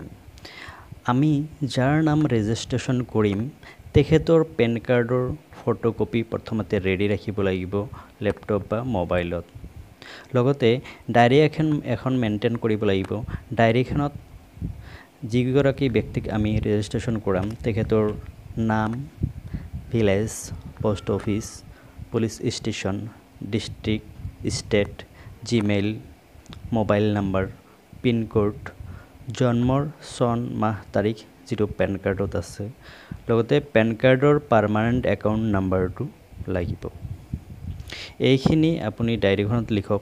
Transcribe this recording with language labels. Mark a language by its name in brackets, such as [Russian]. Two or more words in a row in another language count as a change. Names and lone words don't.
[Assamese] আমি যাৰ নাম ৰেজিষ্ট্ৰেচন কৰিম তেখেতৰ [English] PAN card photocopy [Assamese] প্ৰথমতে ৰেডি ৰাখিব লাগিব লেপটপ বা মোবাইলত। লগতে ডায়েৰী এখন মেইনটেইন কৰিব লাগিব। ডায়েৰীখনত যিগৰাকী ব্যক্তিক আমি ৰেজিষ্ট্ৰেচন কৰাম তেখেতৰ নাম, ভিলেজ, [English] post office, police station, district, state, Gmail, mobile number, pin code, [Assamese] জন্মৰ চন মাহ তাৰিখ যিটো [English] PAN card [Assamese] আছে, লগতে [English] PAN card permanent account number [Assamese] লাগিব। এইখিনি আপুনি ডায়েৰীখনত লিখক।